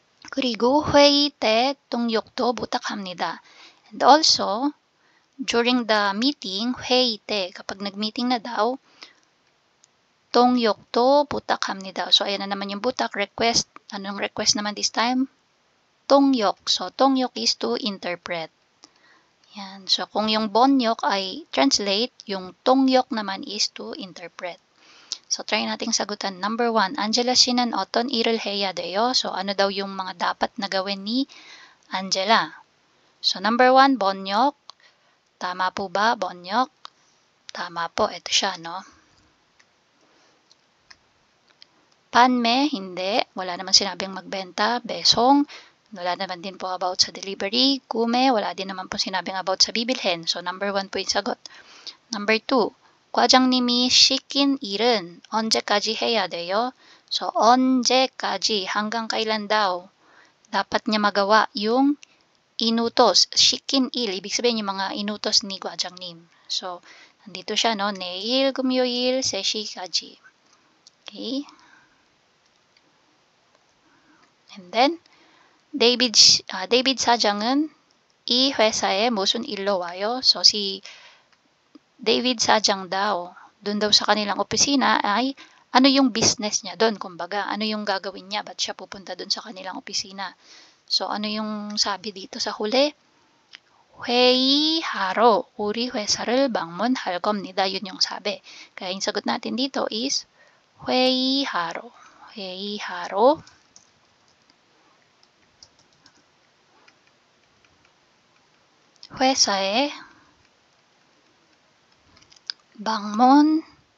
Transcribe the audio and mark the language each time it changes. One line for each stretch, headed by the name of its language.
Korean: 그리고 회의 때 통역도 부탁합니다.
English: And also, during the meeting,
Filipino: 회의 때, kapag nag-meeting na daw,
Korean: 통역도 부탁합니다.
Filipino: So, ayan na naman yung butak, request. Anong request naman this time? 통역. So, 통역 is to interpret. Yan. So, kung yung 번역 ay translate, yung 통역 naman is to interpret. So, try nating sagutan.
Korean: Number 1, Angela 씨는 어떤 일을 해야 돼요?
Filipino: So, ano daw yung mga dapat na gawin ni Angela? So, number 1, 번역. Tama po ba, 번역? Tama po, ito siya, no? 판매, hindi. Wala naman sinabing magbenta. 배송, wala naman din po about sa delivery. 구매, wala din naman po sinabing about sa bibilhin. So, number 1 po yung sagot.
Korean: Number 2, 과장님이 시킨 일은 언제까지 해야 돼요?
Filipino: So, 언제까지, hanggang kailan daw dapat niya magawa yung inutos, 시킨 일, ibig sabihin yung mga inutos ni 과장님. So, nandito siya, no?
Korean: 내일 금요일 3시까지.
Filipino: Okay?
English: And then, David 사장은
Korean: 이 회사에 무슨 일로 와요?
Filipino: So, si David Sajang daw, dun daw sa kanilang opisina ay ano yung business niya doon? Kumbaga, ano yung gagawin niya? Ba't siya pupunta doon sa kanilang opisina? So, ano yung sabi dito sa huli?
Korean: 회의하러 우리 회사를 방문할 겁니다.
Filipino: yun yung sabi. Kaya yung sagot natin dito is 회의하러.
Korean: 회의하러. 회사에 방문해요.